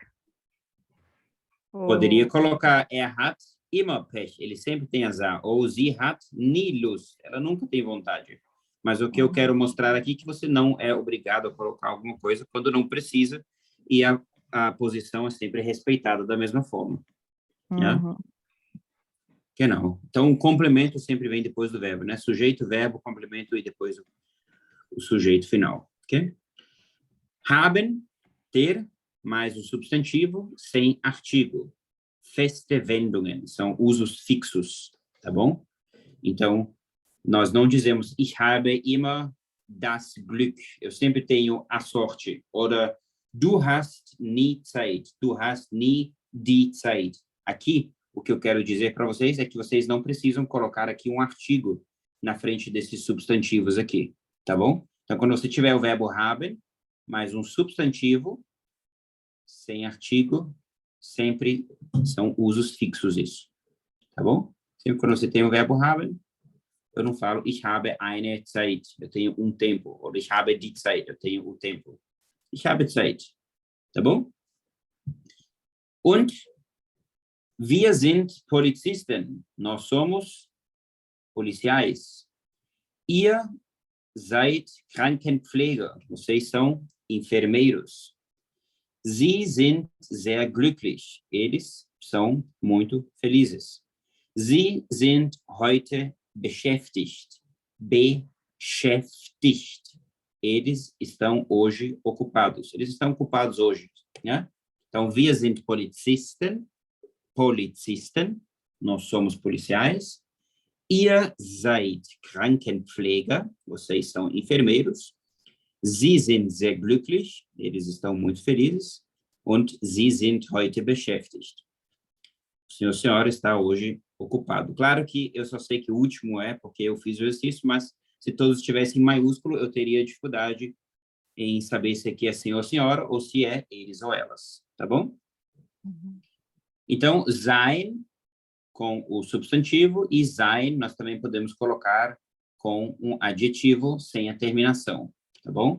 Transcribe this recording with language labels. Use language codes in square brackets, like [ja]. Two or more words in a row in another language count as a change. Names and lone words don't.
[de] Hat Pech? [pt] Poderia colocar, [de] hat immer Pech, [pt] ele sempre tem azar. [de] Ou sie hat nie Lust, [pt] ela nunca tem vontade. Mas o que eu quero mostrar aqui é que você não é obrigado a colocar alguma coisa quando não precisa, e a posição é sempre respeitada da mesma forma. Né? Que não. Então, o complemento sempre vem depois do verbo, né? Sujeito, verbo, complemento e depois o sujeito final. Ok? Haben, ter, mais o substantivo, sem artigo. [de] Feste Wendungen, [pt] são usos fixos, tá bom? Então, nós não dizemos, [de] ich habe immer das Glück, [pt] eu sempre tenho a sorte, [de] oder du hast nie Zeit, du hast nie die Zeit. [pt] Aqui, o que eu quero dizer para vocês é que vocês não precisam colocar aqui um artigo na frente desses substantivos aqui, tá bom? Então, quando você tiver o verbo haben, mais um substantivo, sem artigo, sempre são usos fixos isso, tá bom? Sempre quando você tem o verbo haben, eu não falo, [de] ich habe eine Zeit, [pt] eu tenho um tempo, ou [de] ich habe die Zeit, [pt] eu tenho o tempo. [de] Ich habe Zeit, [pt] tá bom? [de] Und wir sind Polizisten, [pt] nós somos policiais. [de] Ihr seid Krankenpfleger, [pt] vocês são enfermeiros. [de] Sie sind sehr glücklich, [pt] eles são muito felizes. [de] Sie sind heute beschäftigt. Beschäftigt. [pt] Eles estão hoje ocupados. Eles estão ocupados hoje, né? Então, [de] wir sind Polizisten. Polizisten. [pt] Nós somos policiais. [de] Ihr seid Krankenpfleger. [pt] Vocês são enfermeiros. [de] Sie sind sehr glücklich. [pt] Eles estão muito felizes. [de] Und sie sind heute beschäftigt. [pt] O senhor, senhora está hoje ocupado. Claro que eu só sei que o último é porque eu fiz o exercício, mas se todos estivessem em maiúsculo, eu teria dificuldade em saber se aqui é senhor, senhora, ou se é eles ou elas, tá bom? Então, sein com o substantivo e sein nós também podemos colocar com um adjetivo sem a terminação, tá bom?